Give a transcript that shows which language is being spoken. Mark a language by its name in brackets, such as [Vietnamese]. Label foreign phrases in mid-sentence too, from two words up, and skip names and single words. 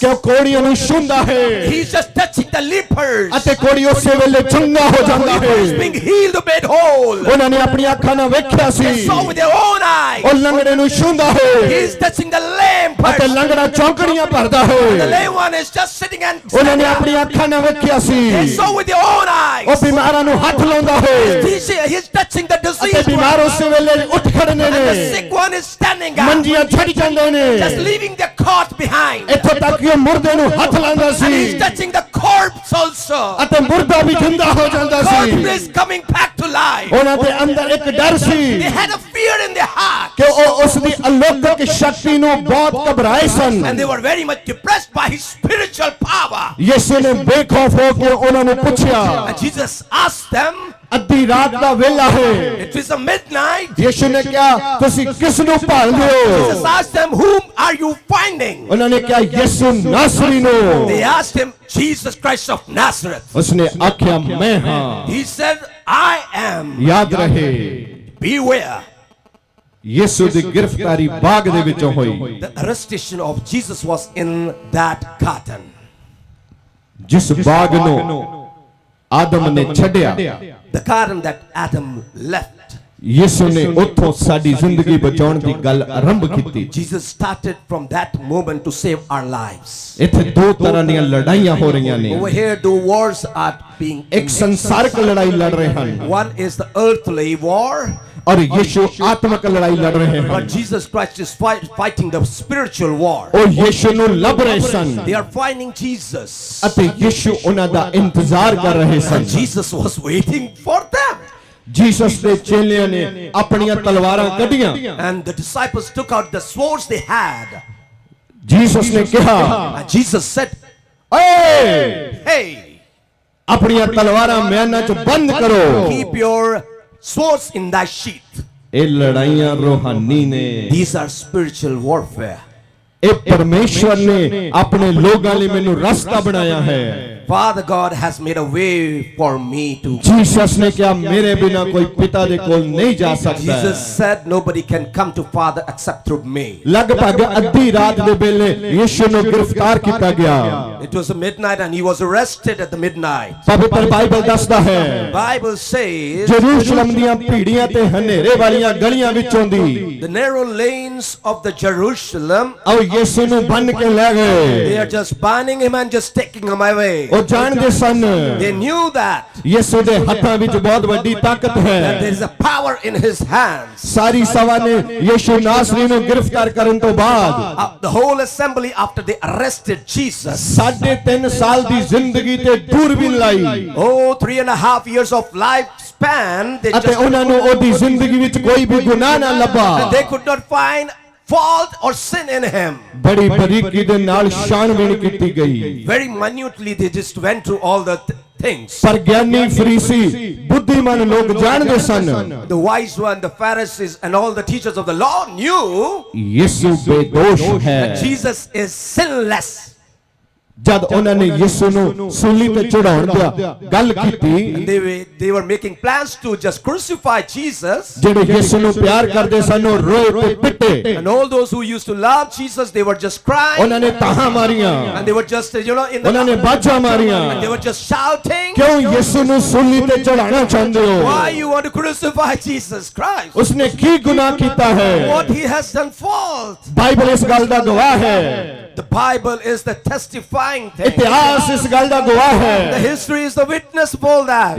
[Punjabi] ਕਿ ਉਹ ਕੋੜੀਆਂ ਨੂੰ ਛੂੰਹਦਾ ਹੈ [English] He's just touching the lepers. [Punjabi] ਅਤੇ ਕੋੜੀ ਉਸੇ ਵੇਲੇ ਚੰਗਾ ਹੋ ਜਾਂਦਾ ਹੈ। [English] Lepers being healed, made whole. [Punjabi] ਉਹਨਾਂ ਨੇ ਆਪਣੀਆਂ ਅੱਖਾਂ ਨਾਲ ਵੇਖਿਆ ਸੀ [English] They saw with their own eyes. [Punjabi] ਉਹ ਲੰਗੜੇ ਨੂੰ ਛੂੰਹਦਾ ਹੈ [English] He's touching the lame [Punjabi] ਅਤੇ [English] person. [Punjabi] ਲੰਗੜਾ ਚੌਂਕੜੀਆਂ ਭਰਦਾ [English] The [Punjabi] ਹੈ। [English] lame one is just sitting and [Punjabi] ਉਹਨਾਂ ਨੇ [English] standing up. [Punjabi] ਆਪਣੀਆਂ ਅੱਖਾਂ ਨਾਲ ਵੇਖਿਆ ਸੀ [English] They saw with their own [Punjabi] ਉਹ [English] eyes. [Punjabi] ਬਿਮਾਰਾਂ ਨੂੰ ਹੱਥ ਲਾਉਂਦਾ ਹੈ [English] He's touching the [Punjabi] ਅਤੇ [English] diseased [Punjabi] ਬਿਮਾਰ [English] one. [Punjabi] ਉਸੇ ਵੇਲੇ ਉੱਠ ਖੜਨੇ [English] And the [Punjabi] ਨੇ [English] sick one is standing up. [Punjabi] ਮੰਜੀਆਂ ਛੱਡ ਜਾਂਦੇ ਨੇ [English] Just leaving the cot behind. [Punjabi] ਇੱਥੋਂ ਤੱਕ ਕਿ ਉਹ ਮੁਰਦੇ ਨੂੰ ਹੱਥ ਲਾਉਂਦਾ [English] And he's [Punjabi] ਸੀ [English] touching the corpse also. [Punjabi] ਅਤੇ ਮੁਰਦਾ ਵੀ ਜਿੰਦਾ ਹੋ ਜਾਂਦਾ [English] Corpse [Punjabi] ਸੀ। [English] is coming back to life. [Punjabi] ਉਹਨਾਂ ਦੇ ਅੰਦਰ ਇੱਕ ਡਰ ਸੀ [English] They had a fear in their heart. [Punjabi] ਕਿ ਉਹ ਉਸ ਦੀ ਅਲੌਕਿਕ ਸ਼ਕਤੀ ਨੂੰ ਬਹੁਤ ਘਬਰਾਏ ਸਨ। [English] And they were very much depressed by his spiritual power. [Punjabi] ਯਿਸੂ ਨੇ ਬੇਖੌਫ ਹੋ ਕੇ ਉਹਨਾਂ ਨੂੰ ਪੁੱਛਿਆ [English] And Jesus asked them, [Punjabi] ਅੱਧੀ ਰਾਤ ਦਾ ਵੇਲਾ ਹੈ। [English] it is a midnight. [Punjabi] ਯਿਸੂ ਨੇ ਕਿਹਾ ਤੁਸੀਂ ਕਿਸ ਨੂੰ ਭਾਲਦੇ [English] Jesus [Punjabi] ਹੋ। [English] asked them, whom are you finding? [Punjabi] ਉਹਨਾਂ ਨੇ ਕਿਹਾ ਯਿਸੂ ਨਾਸਰੀ ਨੂੰ। [English] They asked him, Jesus Christ of Nazareth. [Punjabi] ਉਸਨੇ ਆਖਿਆ ਮੈਂ ਹਾਂ। [English] He said, I am. [Punjabi] ਯਾਦ ਰਹੇ [English] Beware. [Punjabi] ਯਿਸੂ ਦੀ ਗ੍ਰਿਫਤਾਰੀ ਬਾਗ ਦੇ ਵਿੱਚੋਂ ਹੋਈ [English] The arrestation of Jesus was in that garden. [Punjabi] ਜਿਸ ਬਾਗ ਨੂੰ ਆਦਮ ਨੇ ਛੱਡਿਆ [English] The garden that Adam left. [Punjabi] ਯਿਸੂ ਨੇ ਉੱਥੋਂ ਸਾਡੀ ਜ਼ਿੰਦਗੀ ਬਚਾਉਣ ਦੀ ਗੱਲ ਆਰੰਭ ਕੀਤੀ। [English] Jesus started from that moment to save our lives. [Punjabi] ਇੱਥੇ ਦੋ ਤਰ੍ਹਾਂ ਦੀਆਂ ਲੜਾਈਆਂ ਹੋ ਰਹੀਆਂ ਨੇ। [English] Over here, the wars are being [Punjabi] ਇੱਕ ਸੰਸਾਰਿਕ ਲੜਾਈ ਲੜ ਰਹੇ ਹਨ [English] One is the earthly war, [Punjabi] ਔਰ ਯਿਸੂ ਆਤਮਿਕ ਲੜਾਈ ਲੜ ਰਹੇ ਹਨ। [English] but Jesus Christ is fighting the spiritual war. [Punjabi] ਉਹ ਯਿਸੂ ਨੂੰ ਲੱਭ ਰਹੇ ਸਨ [English] They are finding Jesus. [Punjabi] ਅਤੇ ਯਿਸੂ ਉਹਨਾਂ ਦਾ ਇੰਤਜ਼ਾਰ ਕਰ ਰਹੇ ਸਨ। [English] And Jesus was waiting for them. [Punjabi] ਜੀਸਸ ਦੇ ਚੇਲਿਆਂ ਨੇ ਆਪਣੀਆਂ ਤਲਵਾਰਾਂ ਕੱਢੀਆਂ। [English] And the disciples took out the swords they had. [Punjabi] ਜੀਸਸ ਨੇ ਕਿਹਾ [English] And Jesus said, [Punjabi] ਓਏ [English] hey, [Punjabi] ਆਪਣੀਆਂ ਤਲਵਾਰਾਂ ਮਿਆਨਾਂ 'ਚ ਬੰਦ ਕਰੋ। [English] keep your swords in thy sheath. [Punjabi] ਇਹ ਲੜਾਈਆਂ ਰੂਹਾਨੀ ਨੇ। [English] These are spiritual warfare. [Punjabi] ਇਹ ਪਰਮੇਸ਼ਵਰ ਨੇ ਆਪਣੇ ਲੋਕਾਂ ਲਈ ਮੈਨੂੰ ਰਸਤਾ ਬਣਾਇਆ ਹੈ। [English] Father God has made a way for me to. [Punjabi] ਜੀਸਸ ਨੇ ਕਿਆ ਮੇਰੇ ਬਿਨਾ ਕੋਈ ਪਿਤਾ ਦੇ ਕੋਲ ਨਹੀਂ ਜਾ ਸਕਤਾ [English] Jesus said nobody can come to Father except through me. [Punjabi] ਲਗਭਗ ਅੱਧੀ ਰਾਤ ਦੇ ਵੇਲੇ ਯਿਸੂ ਨੂੰ गिरफ्तार ਕੀਤਾ ਗਿਆ [English] It was midnight and he was arrested at the midnight. [Punjabi] ਪਵਿੱਤਰ ਬਾਈਬਲ ਦੱਸਦਾ ਹੈ [English] Bible says [Punjabi] ਯਰੂਸ਼ਲਮ ਦੀਆਂ ਭੀੜੀਆਂ ਤੇ ਹਨੇਰੇ ਵਾਲੀਆਂ ਗਲੀਆਂ ਵਿੱਚੋਂ ਦੀ [English] the narrow lanes of the Jerusalem, [Punjabi] ਉਹ ਯੀਸ਼ੂ ਨੂੰ ਬੰਨ ਕੇ ਲੈ [English] they [Punjabi] ਗਏ [English] are just binding him and just taking him away. [Punjabi] ਉਹ ਜਾਣਦੇ ਸਨ [English] They knew that [Punjabi] ਯੀਸ਼ੂ ਦੇ ਹੱਥਾਂ ਵਿੱਚ ਬਹੁਤ ਵੱਡੀ ਤਾਕਤ [English] there [Punjabi] ਹੈ [English] is a power in his hands. [Punjabi] ਸਾਰੀ ਸਭਾ ਨੇ ਯੀਸ਼ੂ ਨਾਸਰੀ ਨੂੰ ਗ੍ਰਿਫਤਾਰ ਕਰਨ ਤੋਂ ਬਾਅਦ [English] The whole assembly, after they arrested Jesus, [Punjabi] 3.5 ਸਾਲ ਦੀ ਜ਼ਿੰਦਗੀ ਤੇ ਦੂਰਬੀਨ ਲਾਈ [English] 3.5 years of lifespan, they [Punjabi] ਅਤੇ [English] just [Punjabi] ਉਹਨਾਂ ਨੂੰ ਉਹਦੀ ਜ਼ਿੰਦਗੀ ਵਿੱਚ ਕੋਈ ਵੀ ਗੁਨਾਹ ਨਾ ਲੱਭਾ [English] they could not find fault or sin in him. [Punjabi] ਬੜੀ ਬਰੀਕੀ ਦੇ ਨਾਲ ਛਾਣਬੀਣ ਕੀਤੀ ਗਈ [English] Very minutely they just went through all the things. [Punjabi] ਪਰ ਗਿਆਨੀ ਫਰੀਸੀ ਬੁੱਧੀਮਾਨ ਲੋਕ ਜਾਣਦੇ ਸਨ [English] The wise one, the Pharisees and all the teachers of the law knew [Punjabi] ਯਿਸੂ ਬੇਦੋਸ਼ ਹੈ [English] that Jesus is sinless. [Punjabi] ਜਦ ਉਹਨਾਂ ਨੇ ਯਿਸੂ ਨੂੰ ਸੂਲੀ ਤੇ ਚੜਾਉਣ ਦਾ ਗੱਲ ਕੀਤੀ [English] They were making plans to just crucify Jesus. [Punjabi] ਜਿਹੜੇ ਯਿਸੂ ਨੂੰ ਪਿਆਰ ਕਰਦੇ ਸਨ ਉਹ ਰੋਏ ਤੇ ਪਿੱਟੇ [English] And all those who used to love Jesus, they were just crying. [Punjabi] ਉਹਨਾਂ ਨੇ ਤਾਹਾਂ ਮਾਰੀਆਂ [English] And they were just, in [Punjabi] ਉਹਨਾਂ ਨੇ [English] the... [Punjabi] ਬਾਜਾਂ ਮਾਰੀਆਂ [English] And they were just shouting. [Punjabi] ਕਿਉਂ ਯਿਸੂ ਨੂੰ ਸੂਲੀ ਤੇ ਚੜਾਉਣਾ ਚਾਹੁੰਦੇ ਹੋ [English] Why you want to crucify Jesus Christ? [Punjabi] ਉਸਨੇ ਕੀ ਗੁਨਾਹ ਕੀਤਾ ਹੈ [English] What he has done fault. [Punjabi] ਬਾਈਬਲ ਇਸ ਗੱਲ ਦਾ ਗਵਾਹ ਹੈ [English] The Bible is the testifying thing. [Punjabi] ਇਤਿਹਾਸ ਇਸ ਗੱਲ ਦਾ ਗਵਾਹ [English] The [Punjabi] ਹੈ [English] history is the witness of all that.